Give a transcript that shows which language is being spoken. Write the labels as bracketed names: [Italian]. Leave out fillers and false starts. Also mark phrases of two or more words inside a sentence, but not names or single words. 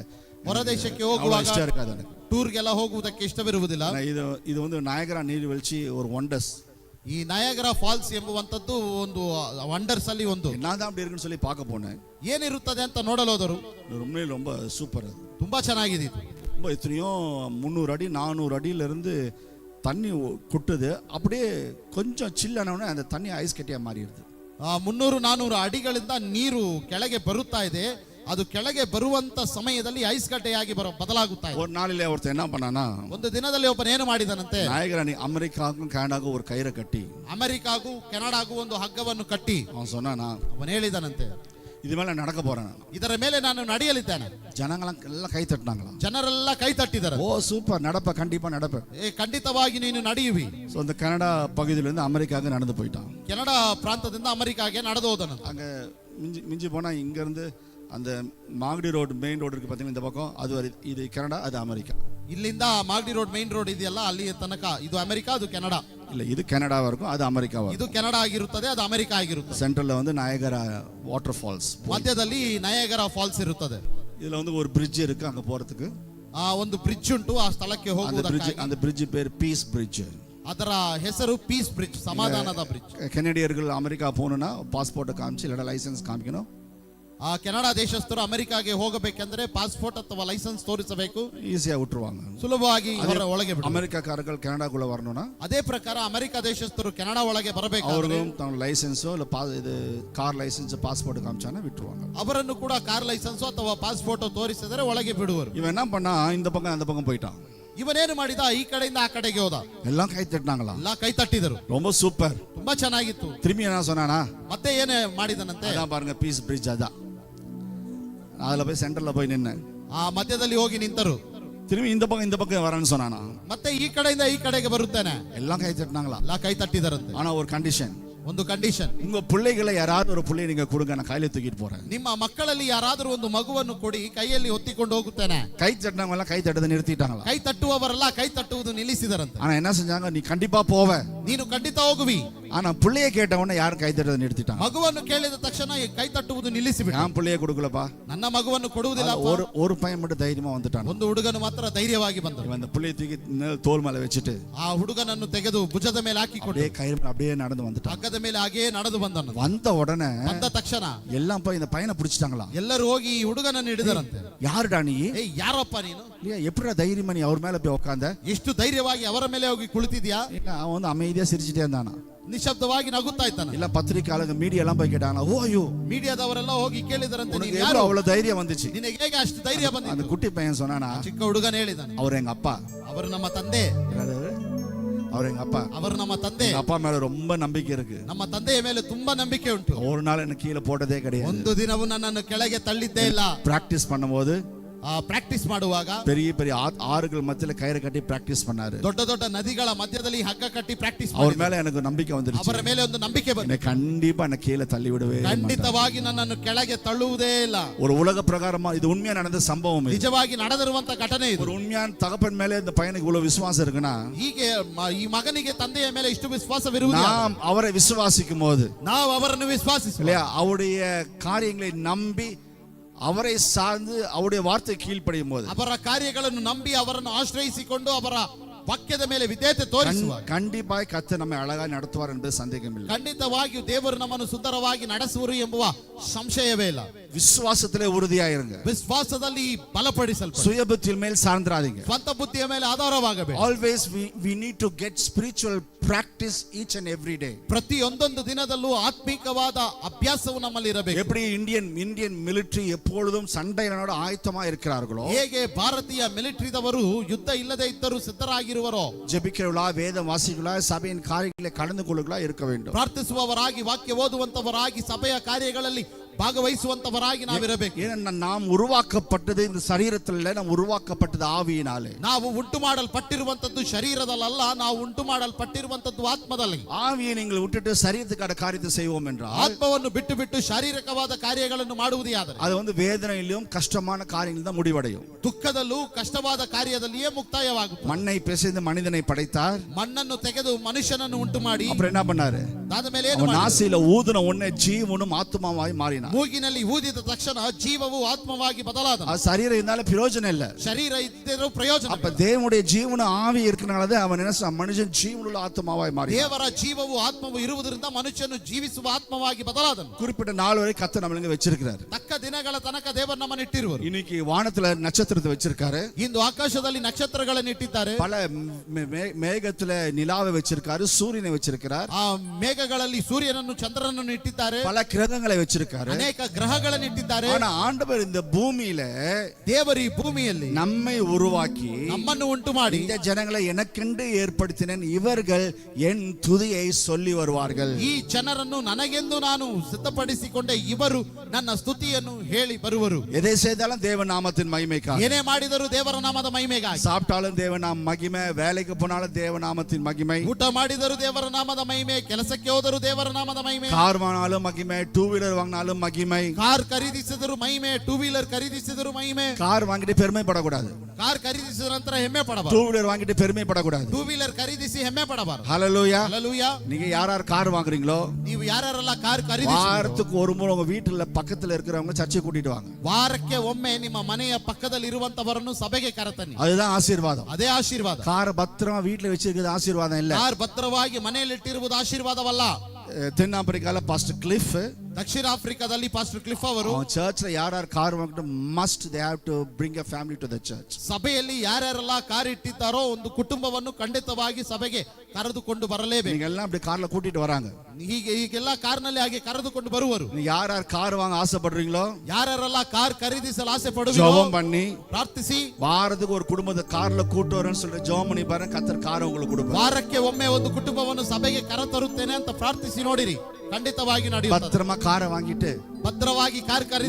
[Kannada] ಹೊರದೇಶಕ್ಕೆ ಹೋಗುವಾಗ ಇಷ್ಟ ಇರಕಾದ ನನಗೆ, ಟೂರ್ಗೆಲ್ಲ ಹೋಗುವುದಕ್ಕೆ ಇಷ್ಟವಿರುವುದಿಲ್ಲ. ಇದು ಒಂದು ನಯಗರಾ ನೀರ್ವೀழ்ಚಿ ஒரு ವಂಡರ್ಸ್. ಈ ನಯಗರಾ ಫಾಲ್ಸ್ ಎಂಬುವಂತದ್ದು ಒಂದು ವಂಡರ್ಸ್ ಅಲ್ಲಿ ಒಂದು. [Tamil] நான் தான் அப்படி இருக்குன்னு சொல்லி பார்க்க போனேன். [Kannada] ಏನಿರುತ್ತದೆ ಅಂತ ನೋಡಲು ಹೋದರು. [Tamil] ரொம்ப சூப்பர், அது [Kannada] ತುಂಬಾ ಚೆನ್ನಾಗಿದೆ. [Tamil] ரொம்ப எத்தனையோ 300 அடி 400 அடியில இருந்து தண்ணி கொட்டுது, அப்படியே கொஞ்சம் சில்லானவனே அந்த தண்ணி ஐஸ் கட்டியா மாறிடுது. [Kannada] 300-400 ಅಡಿಗಳಿಂದ ನೀರು ಕೆಳಗೆ ಬರುತ್ತಾ ಇದೆ. ಅದು ಕೆಳಗೆ ಬರುವಂತ ಸಮಯದಲ್ಲಿ ಐಸ್ ಕಟ್ಟೆಯಾಗಿ ಬದಲಾಗುತ್ತಾ ಇದೆ. [Tamil] ஒரு நாளிலே ஒருத்தன் என்ன பண்ணானா, [Kannada] ಒಂದು ದಿನದಲ್ಲಿ ಒಬ್ಬನು ಏನು ಮಾಡಿದನಂತೆ, [Tamil] நாயகராணி அமெரிக்காவுக்கும் கனடாவுக்கும் ஒரு கயிறை கட்டி, [Kannada] ಅಮೆರಿಕಾಗೂ ಕೆನಡಾಗೂ ಒಂದು ಹಗ್ಗವನ್ನು ಕಟ್ಟಿ [Tamil] அவன் சொன்னானா, [Kannada] ಅವನು ಹೇಳಿದನಂತೆ, [Tamil] இது மேல நடக்க போறேன், [Kannada] ಇದರ ಮೇಲೆ ನಾನು ನಡೆಯಲಿದ್ದೇನೆ. [Tamil] ஜனங்களெல்லாம் கை தட்டினாங்களாம். [Kannada] ಜನರೆಲ್ಲ ಕೈ ತಟ್ಟಿದ್ದಾರೆ. [Tamil] ஓ சூப்பர், நடப்ப கண்டிப்பா நடப்ப, [Kannada] ಖಂಡಿತವಾಗಿ ನೀನು ನಡೆಯುವಿ. [Tamil] ஸோ அந்த கனடா பகுதியிலேருந்து அமெரிக்காவுக்கு நடந்து போயிட்டான். [Kannada] ಕೆನಡಾ ಪ್ರಾಂತದಿಂದ ಅಮೆರಿಕಾಗೆ ನಡೆದು ಹೋದನು. [Tamil] அங்க மிஞ்சி போனா இங்க இருந்து அந்த மாகடி ரோடு [English] main road [Tamil] இருக்கு பார்த்தீங்கன்னா, இந்த பக்கம் அது இது கனடா, அது அமெரிக்கா. [Kannada] ಇಲ್ಲಿಂದ ಮಾಗಡಿ ರೋಡ್ [English] main road [Kannada] ಇದೆಯಲ್ಲ, ಅಲ್ಲಿ ತನಕ ಇದು ಅಮೆರಿಕಾ, ಅದು ಕೆನಡಾ. [Tamil] இல்ல இது கனடாவா இருக்கும், அது அமெரிக்காவா. [Kannada] ಇದು ಕೆನಡಾ ಆಗಿರುತ್ತದೆ, ಅದು ಅಮೆರಿಕಾ ಆಗಿರುತ್ತದೆ. [Tamil] சென்ட்ரல்ல வந்து நயகரா வாட்டர் ஃபால்ஸ், [Kannada] ಮಧ್ಯದಲ್ಲಿ ನಯಗರಾ ಫಾಲ್ಸ್ ಇರುತ್ತದೆ. [Tamil] இதுல வந்து ஒரு பிரிட்ஜ் இருக்கு அங்க போறதுக்கு. [Kannada] ಒಂದು ಬ್ರಿಡ್ಜ್ ಉಂಟು ಆ ಸ್ಥಳಕ್ಕೆ ಹೋಗುವುದಕ್ಕೆ. [Tamil] அந்த பிரிட்ஜ் பேர் பீஸ் பிரிட்ஜ். [Kannada] ಅದರ ಹೆಸರು ಪೀಸ್ ಬ್ರಿಡ್ಜ್, ಸಮಾಧಾನದ ಬ್ರಿಡ್ಜ್. [Tamil] கனடியர்கள் அமெரிக்கா போகணும்னா பாஸ்போர்ட்டை காமிச்சு இல்லைன்னா லைசன்ஸ் காமிக்கணும். [Kannada] ಆ ಕೆನಡಾ ದೇಶಸ್ಥರು ಅಮೆರಿಕಾಗೆ ಹೋಗಬೇಕೆಂದ್ರೆ ಪಾಸ್ಪೋರ್ಟ್ ಅಥವಾ ಲೈಸೆನ್ಸ್ ತೋರಿಸಬೇಕು. [Tamil] ஈஸியா விட்டுருவாங்க, [Kannada] ಸುಲಭವಾಗಿ ಒಳಗೆ ಬಿಡು. [Tamil] அமெரிக்காக்காரர்கள் கனடாக்குள்ள வரணும்னா [Kannada] ಅದೇ ಪ್ರಕಾರ ಅಮೆರಿಕ ದೇಶಸ್ಥರು ಕೆನಡಾ ಒಳಗೆ ಬರಬೇಕು. [Tamil] அவர்களும் தங்க லைசென்ஸோ இல்ல இது கார் லைசென்ஸ் பாஸ்போர்ட் காமிச்சானா விட்டுருவாங்க. [Kannada] ಅವರನ್ನು ಕೂಡ ಕಾರ್ ಲೈಸೆನ್ಸ್ ಅಥವಾ ಪಾಸ್ಪೋರ್ಟ್ ತೋರಿಸಿದರೆ ಒಳಗೆ ಬಿಡುವರು. [Tamil] இவன் என்ன பண்ணா, இந்த பக்கம் அந்த பக்கம் போயிட்டான். [Kannada] ಇವನೇನು ಮಾಡಿದ, ಈ ಕಡೆಯಿಂದ ಆ ಕಡೆಗೆ ಹೋದ. [Tamil] எல்லாம் கை தட்டினாங்களா, [Kannada] ಎಲ್ಲ ಕೈ ತಟ್ಟಿದರು. [Tamil] ரொம்ப சூப்பர், [Kannada] ತುಂಬಾ ಚೆನ್ನಾಗಿತ್ತು. [Tamil] திரும்பி என்ன சொன்னானா, [Kannada] ಮತ್ತೆ ಏನೇ ಮಾಡಿದನಂತೆ, [Tamil] அதான் பாருங்க பீஸ் பிரிட்ஜ், அதான் அதுல போய் சென்டர்ல போய் நின்னு [Kannada] ಆ ಮಧ್ಯದಲ್ಲಿ ಹೋಗಿ ನಿಂತರು. [Tamil] திரும்பி இந்த பக்கம் வரேன்னு சொன்னானா, [Kannada] ಮತ್ತೆ ಈ ಕಡೆಯಿಂದ ಈ ಕಡೆಗೆ ಬರುತ್ತೇನೆ. [Tamil] எல்லாம் கை தட்டினாங்களா, [Kannada] ಎಲ್ಲ ಕೈ ತಟ್ಟಿದರಂತೆ. [Tamil] ஆனா ஒரு கண்டிஷன், [Kannada] ಒಂದು ಕಂಡೀಷನ್, [Tamil] உங்க பிள்ளைகளை யாராவது ஒரு பிள்ளையை நீங்க கொடுங்க, நான் கையில தூக்கிட்டு போறேன். [Kannada] ನಿಮ್ಮ ಮಕ್ಕಳಲ್ಲಿ ಯಾರಾದರೂ ಒಂದು ಮಗುವನ್ನು ಕೊಡಿ, ಕೈಯಲ್ಲಿ ಹೊತ್ತಿಕೊಂಡು ಹೋಗುತ್ತೇನೆ. [Tamil] கை தட்டினவங்க எல்லாம் கை தட்டதை நிறுத்திட்டாங்களா, [Kannada] ಕೈ ತಟ್ಟುವವರೆಲ್ಲ ಕೈ ತಟ್ಟುವುದು ನಿಲ್ಲಿಸಿದರಂತೆ. [Tamil] ஆனா என்ன செஞ்சாங்க, நீ கண்டிப்பா போவ, [Kannada] ನೀನು ಖಂಡಿತ ಹೋಗುವಿ. [Tamil] ஆனா பிள்ளையை கேட்டவொடனே யாரும் கை தட்டதை நிறுத்திட்டாங்க. [Kannada] ಮಗುವನ್ನು ಕೇಳಿದ ತಕ್ಷಣ ಕೈ ತಟ್ಟುವುದು ನಿಲ್ಲಿಸಿಬಿಟ್ಟು, [Tamil] நான் பிள்ளையை கொடுக்கலப்பா, [Kannada] ನನ್ನ ಮಗುವನ್ನು ಕೊಡುವುದಿಲ್ಲ. [Tamil] ஒரு பையன் மட்டும் தைரியமா வந்துட்டான். [Kannada] ಒಂದು ಹುಡುಗನು ಮಾತ್ರ ಧೈರ್ಯವಾಗಿ ಬಂದನು. [Tamil] இவன் அந்த பிள்ளையை தூக்கி தோல் மேல வச்சுட்டு [Kannada] ಆ ಹುಡುಗನನ್ನು ತೆಗೆದು ಭುಜದ ಮೇಲೆ ಹಾಕಿಕೊಂಡು [Tamil] அப்படியே கயிறு மேல அப்படியே நடந்து வந்துட்டான். [Kannada] ಹಗ್ಗದ ಮೇಲೆ ಹಾಗೆ ನಡೆದು ಬಂದನು. [Tamil] வந்த உடனே [Kannada] ಬಂದ ತಕ್ಷಣ [Tamil] எல்லாம் போய் இந்த பையனை பிடிச்சிட்டாங்களா. [Kannada] ಎಲ್ಲರೂ ಹೋಗಿ ಈ ಹುಡುಗನನ್ನು ಹಿಡಿದರಂತೆ. [Tamil] யாருடா நீ, [Kannada] ಏಯ್ ಯಾರಪ್ಪ ನೀನು, [Tamil] இல்லையா எப்படிடா தைரியமா நீ அவர் மேல போய் உட்கார்ந்த, [Kannada] ಎಷ್ಟು ಧೈರ್ಯವಾಗಿ ಅವರ ಮೇಲೆ ಹೋಗಿ ಕುಳಿತಿದ್ಯಾ. [Tamil] இல்ல அவன் வந்து அமைதியா சிரிச்சிட்டே இருந்தானா, [Kannada] ನಿಶಬ್ದವಾಗಿ ನಗುತ್ತಾ ಇದ್ದಾನೆ. [Tamil] இல்ல பத்திரிக்கையாளங்க மீடியா எல்லாம் போய் கேட்டாங்களா, ஓ ஐயோ [Kannada] ಮೀಡಿಯಾದವರೆಲ್ಲ ಹೋಗಿ ಕೇಳಿದರಂತೆ, [Tamil] உனக்கு [Kannada] ನೀನು [Tamil] எவ்வளவு [Kannada] ಯಾರು, [Tamil] அவ்வளவு தைரியம் வந்துச்சு. [Kannada] ನಿನಗೆ ಹೇಗೆ ಅಷ್ಟು ಧೈರ್ಯ [Tamil] அந்த [Kannada] ಬಂದಿತ್ತು. [Tamil] குட்டி பையன் சொன்னானா, [Kannada] ಚಿಕ್ಕ ಹುಡುಗನ ಹೇಳಿದಾನೆ, [Tamil] அவர் எங்க அப்பா, [Kannada] ಅವರು ನಮ್ಮ ತಂದೆ, [Tamil] அவர் எங்க அப்பா, [Kannada] ಅವರು ನಮ್ಮ ತಂದೆ. [Tamil] எங்க அப்பா மேல ரொம்ப நம்பிக்கை இருக்கு. [Kannada] ನಮ್ಮ ತಂದೆಯ ಮೇಲೆ ತುಂಬಾ ನಂಬಿಕೆ ಉಂಟು. [Tamil] ஒரு நாள் என்ன கீழே போட்டதே கிடையாது. [Kannada] ಒಂದು ದಿನವೂ ನನ್ನನ್ನು ಕೆಳಗೆ ತಳ್ಳಿದ್ದೇ ಇಲ್ಲ. [Tamil] பிராக்டிஸ் பண்ணும்போது [Kannada] ಪ್ರಾಕ್ಟೀಸ್ ಮಾಡುವಾಗ [Tamil] பெரிய பெரிய ஆறுகள் மத்தியில கயிறு கட்டி பிராக்டிஸ் பண்ணாரு. [Kannada] ದೊಡ್ಡ ದೊಡ್ಡ ನದಿಗಳ ಮಧ್ಯದಲ್ಲಿ ಹಗ್ಗ ಕಟ್ಟಿ ಪ್ರಾಕ್ಟೀಸ್ [Tamil] அவர் மேல எனக்கு நம்பிக்கை வந்துருச்சு. [Kannada] ಅವರ ಮೇಲೆ ಒಂದು ನಂಬಿಕೆ ಬಂತು. [Tamil] என்னை கண்டிப்பா என்ன கீழே தள்ளி விடவே [Kannada] ಖಂಡಿತವಾಗಿ ನನ್ನನ್ನು ಕೆಳಗೆ ತಳ್ಳುವುದೇ ಇಲ್ಲ. [Tamil] ஒரு உலக பிரகாரமா இது உண்மையா நடந்த சம்பவம். [Kannada] ನಿಜವಾಗಿ ನಡೆದಿರುವಂತ ಘಟನೆ ಇದು. [Tamil] ஒரு உண்மையான தகப்பன் மேல இந்த பையனுக்கு இவ்வளவு விசுவாசம் இருக்குன்னா, [Kannada] ಹೀಗೆ ಈ ಮಗನಿಗೆ ತಂದೆಯ ಮೇಲೆ ಇಷ್ಟು ವಿಶ್ವಾಸವಿರುವುದು, [Tamil] நாம் அவரை விசுவாசிக்கும் போது, [Kannada] ನಾವು ಅವರನ್ನು ವಿಶ್ವಾಸಿಸುವ, [Tamil] இல்லையா, அவருடைய காரியங்களை நம்பி அவரை சார்ந்து அவருடைய வார்த்தை கீழ்ப்படியும் போது, [Kannada] ಅವರ ಕಾರ್ಯಗಳನ್ನು ನಂಬಿ ಅವರನ್ನು ಆಶ್ರಯಿಸಿಕೊಂಡು ಅವರ ವಾಕ್ಯದ ಮೇಲೆ ವಿಧೇಯತೆ ತೋರಿಸುವ, [Tamil] கண்டிப்பாய் கர்த்தர் நம்மை அழகாய் நடத்துவார் என்பது சந்தேகமில்லை. [Kannada] ಖಂಡಿತವಾಗಿಯೂ ದೇವರು ನಮ್ಮನ್ನು ಸುಂದರವಾಗಿ ನಡೆಸುವರು ಎಂಬುವ ಸಂಶಯವೇ ಇಲ್ಲ. [Tamil] விசுவாசத்திலே உறுதியாயிருங்க. [Kannada] ವಿಶ್ವಾಸದಲ್ಲಿ ಬಲಪಡಿಸಲ್ಪಡಿ. [Tamil] சுயபுத்தியின் மேல் சார்ந்திராதீங்க. [Kannada] ಸ್ವಂತ ಬುದ್ಧಿಯ ಮೇಲೆ ಆಧಾರವಾಗಬೇಕು. [English] Always we need to get spiritual practice each and every day. [Kannada] ಪ್ರತಿಯೊಂದೊಂದು ದಿನದಲ್ಲೂ ಆತ್ಮಿಕವಾದ ಅಭ್ಯಾಸವು ನಮ್ಮಲ್ಲಿ ಇರಬೇಕು. [Tamil] எப்படி இந்தியன் மிலிட்டரி எப்பொழுதும் சண்டைகளோட ஆயத்தமா இருக்கிறார்களோ, [Kannada] ಹೇಗೆ ಭಾರತೀಯ ಮಿಲಿಟರಿದವರು ಯುದ್ಧ ಇಲ್ಲದೆ ಇದ್ದರೂ ಸಿದ್ಧರಾಗಿರುವರೋ, [Tamil] ஜெபிக்கிறவர்களா, வேதம் வாசிகளா, சபையின் காரியங்களை கலந்து கொள்ளுகளா இருக்க வேண்டும். [Kannada] ಪ್ರಾರ್ಥಿಸುವವರಾಗಿ, ವಾಕ್ಯ ಓದುವಂತವರಾಗಿ, ಸಭೆಯ ಕಾರ್ಯಗಳಲ್ಲಿ ಭಾಗವಹಿಸುವಂತವರಾಗಿ ನಾವಿರಬೇಕು. [Tamil] ஏன்னா நாம் உருவாக்கப்பட்டது இந்த சரீரத்தில் இல்ல, நாம் உருவாக்கப்பட்டது ஆவியினாலே. [Kannada] ನಾವು ಉಂಟು ಮಾಡಲ್ಪಟ್ಟಿರುವಂತದ್ದು ಶರೀರದಲ್ಲ, ನಾವು ಉಂಟು ಮಾಡಲ್ಪಟ್ಟಿರುವಂತದ್ದು ಆತ್ಮದಲ್ಲಿ. [Tamil] ஆவியை நீங்கள் விட்டுட்டு சரீரத்துக்கான காரியத்தை செய்வோம் என்றால், [Kannada] ಆತ್ಮವನ್ನು ಬಿಟ್ಟು ಬಿಟ್ಟು ಶಾರೀರಿಕವಾದ ಕಾರ್ಯಗಳನ್ನು ಮಾಡುವುದೇ ಆದರೆ [Tamil] அது வேதனையிலும் கஷ்டமான காரியங்கள் தான் முடிவடையும். [Kannada] ದುಃಖದಲ್ಲೂ ಕಷ್ಟವಾದ ಕಾರ್ಯದಲ್ಲಿಯೇ ಮುಕ್ತಾಯವಾಗುತ್ತದೆ. [Tamil] மண்ணை பிசைந்து மனிதனை படைத்தார். [Kannada] ಮಣ್ಣನ್ನು ತೆಗೆದು ಮನುಷ್ಯನನ್ನು ಉಂಟು ಮಾಡಿ [Tamil] அப்புறம் என்ன பண்ணாரு? [Kannada] ಅದಾದ ಮೇಲೆ ಏನು [Tamil] அவன் [Kannada] ಮಾಡಿದರು? [Tamil] நாசியில ஊதின உடனே ஜீவனும் ஆத்மாவாய் மாறினார். [Kannada] ಮೂಗಿನಲ್ಲಿ ಊದಿದ ತಕ್ಷಣ ಜೀವವು ಆತ್ಮವಾಗಿ ಬದಲಾದನು. [Tamil] அது சரீரம் இருந்தாலும் பிரயோஜனம் இல்ல. [Kannada] ಶರೀರ ಇದ್ದರೂ ಪ್ರಯೋಜನ. [Tamil] அப்ப தேவனுடைய ஜீவனும் ஆவி இருக்கனால அவன் என்ன மனுஷன் ஜீவனுள்ள ஆத்மாவாய் மாறினார். [Kannada] ದೇವರ ಜೀವವು ಆತ್ಮವು ಇರುವುದರಿಂದ ಮನುಷ್ಯನು ಜೀವಿಸುವ ಆತ್ಮವಾಗಿ ಬದಲಾದನು. [Tamil] குறிப்பிட்ட நாள் வரை கர்த்தர் நம்மளுங்க வச்சிருக்கிறார். [Kannada] ತಕ್ಕ ದಿನಗಳ ತನಕ ದೇವರು ನಮ್ಮನ್ನು ಇಟ್ಟಿರುವರು. [Tamil] இன்னைக்கு வானத்துல நட்சத்திரத்தை வச்சிருக்காரு. [Kannada] ಇಂದು ಆಕಾಶದಲ್ಲಿ ನಕ್ಷತ್ರಗಳನ್ನು ಇಟ್ಟಿದ್ದಾರೆ. [Tamil] பல மேகத்துல நிலாவை வச்சிருக்காரு, சூரியனை வச்சிருக்கிறார். [Kannada] ಆ ಮೇಘಗಳಲ್ಲಿ ಸೂರ್ಯನನ್ನು ಚಂದ್ರನನ್ನು ಇಟ್ಟಿದ್ದಾರೆ. [Tamil] பல கிரகங்களை வச்சிருக்காரு. [Kannada] ಅನೇಕ ಗ್ರಹಗಳನ್ನು ಇಟ್ಟಿದ್ದಾರೆ. [Tamil] ஆனா ஆண்டவர் இந்த பூமியில [Kannada] ದೇವರು ಈ ಭೂಮಿಯಲ್ಲಿ [Tamil] நம்மை உருவாக்கி [Kannada] ನಮ್ಮನ್ನು ಉಂಟು ಮಾಡಿ [Tamil] இந்த ஜனங்களை எனக்கென்று ஏற்படுத்தினேன், இவர்கள் என் துதியை சொல்லி வருவார்கள். [Kannada] ಈ ಜನರನ್ನು ನನಗೆಂದು ನಾನು ಸಿದ್ಧಪಡಿಸಿಕೊಂಡೆ, ಇವರು ನನ್ನ ಸ್ತುತಿಯನ್ನು ಹೇಳಿ ಬರುವರು. [Tamil] எதை செய்தாலும் தேவ நாமத்தின் மகிமைக்காக. [Kannada] ಏನೇ ಮಾಡಿದರೂ ದೇವರ ನಾಮದ ಮಹಿಮೆಗಾಗಿ. [Tamil] சாப்பிட்டாலும் தேவ நாம மகிமை, வேலைக்கு போனாலும் தேவ நாமத்தின் மகிமை, [Kannada] ಊಟ ಮಾಡಿದರೂ ದೇವರ ನಾಮದ ಮಹಿಮೆ, ಕೆಲಸಕ್ಕೆ ಹೋದರೂ ದೇವರ ನಾಮದ ಮಹಿಮೆ, [Tamil] கார் வாங்கினாலும் மகிமை, [English] two wheeler [Tamil] வாங்கினாலும் மகிமை. [Kannada] ಕಾರ್ ಖರೀದಿಸಿದರೂ ಮಹಿಮೆ, [English] two wheeler [Kannada] ಖರೀದಿಸಿದರೂ ಮಹಿಮೆ. [Tamil] கார் வாங்கிட்டு பெருமைப்படக்கூடாது. [Kannada] ಕಾರ್ ಖರೀದಿಸಿದ ನಂತರ ಹೆಮ್ಮೆ ಪಡಬಾರದು. [English] two wheeler [Tamil] வாங்கிட்டு பெருமைப்படக்கூடாது. [English] two wheeler [Kannada] ಖರೀದಿಸಿ ಹೆಮ್ಮೆ ಪಡಬಾರದು. [Tamil] ஹல்லேலூயா. [Kannada] ಹಲ್ಲೆಲೂಯಾ. [Tamil] நீங்க யார் யார் கார் வாங்குறீங்களோ, [Kannada] ನೀವು ಯಾರೆಲ್ಲ ಕಾರ್ ಖರೀದಿಸಿ [Tamil] வாரத்துக்கு ஒரு முறை உங்க வீட்டுல பக்கத்துல இருக்கிறவங்க சர்ச்சை கூட்டிட்டு வாங்க. [Kannada] ವಾರಕ್ಕೆ ಒಮ್ಮೆ ನಿಮ್ಮ ಮನೆಯ ಪಕ್ಕದಲ್ಲಿ ಇರುವಂತವರನ್ನು ಸಭೆಗೆ ಕರೆತನ್ನಿ. [Tamil] அதுதான் ஆசீர்வாதம். [Kannada] ಅದೇ ಆಶೀರ್ವಾದ. [Tamil] காரை பத்திரமா வீட்டுல வச்சிருக்கிறது ஆசீர்வாதம் இல்ல. [Kannada] ಕಾರ್ ಭದ್ರವಾಗಿ ಮನೆಯಲ್ಲಿಟ್ಟಿರುವುದು ಆಶೀರ್ವಾದವಲ್ಲ. [Tamil] தென்னாப்பிரிக்கால பாஸ்டர் கிளிஃப், [Kannada] ದಕ್ಷಿಣ ಆಫ್ರಿಕಾದಲ್ಲಿ ಪಾಸ್ಟರ್ ಕ್ಲಿಫ್ ಅವರು [Tamil] சர்ச்ல யார் யார் கார் வாங்கிட்டு [English] must they have to bring a family to the church. [Kannada] ಸಭೆಯಲ್ಲಿ ಯಾರ್ಯಾರೆಲ್ಲ ಕಾರ್ ಇಟ್ಟಿದ್ದಾರೋ ಒಂದು ಕುಟುಂಬವನ್ನು ಖಂಡಿತವಾಗಿ ಸಭೆಗೆ ಕರೆದುಕೊಂಡು ಬರಲೇಬೇಕು. [Tamil] நீங்க எல்லாம் அப்படி கார்ல கூட்டிட்டு வராங்க. [Kannada] ಹೀಗೆಲ್ಲ ಕಾರ್ನಲ್ಲಿ ಹಾಗೆ ಕರೆದುಕೊಂಡು ಬರುವರು. [Tamil] நீங்க யார் யார் கார் வாங்க ஆசைப்படுறீங்களோ, [Kannada] ಯಾರ್ಯಾರೆಲ್ಲ ಕಾರ್ ಖರೀದಿಸಲು ಆಸೆ ಪಡುವರೋ [Tamil] ஜெபம் பண்ணி [Kannada] ಪ್ರಾರ್ಥಿಸಿ [Tamil] வாரத்துக்கு ஒரு குடும்பத்தை கார்ல கூட்டு வரேன்னு சொல்லிட்டு ஜெபம் பண்ணி பாருங்க, கர்த்தர் கார் உங்களுக்கு கொடுப்பார். [Kannada] ವಾರಕ್ಕೆ ಒಮ್ಮೆ ಒಂದು ಕುಟುಂಬವನ್ನು ಸಭೆಗೆ ಕರೆತರುತ್ತೇನೆ ಅಂತ ಪ್ರಾರ್ಥಿಸಿ ನೋಡಿರಿ, ಖಂಡಿತವಾಗಿ ನಡೆಯುತ್ತದೆ. [Tamil] பத்திரமா காரை வாங்கிட்டு [Kannada] ಭದ್ರವಾಗಿ ಕಾರ್ ಖರೀದಿಸಿ.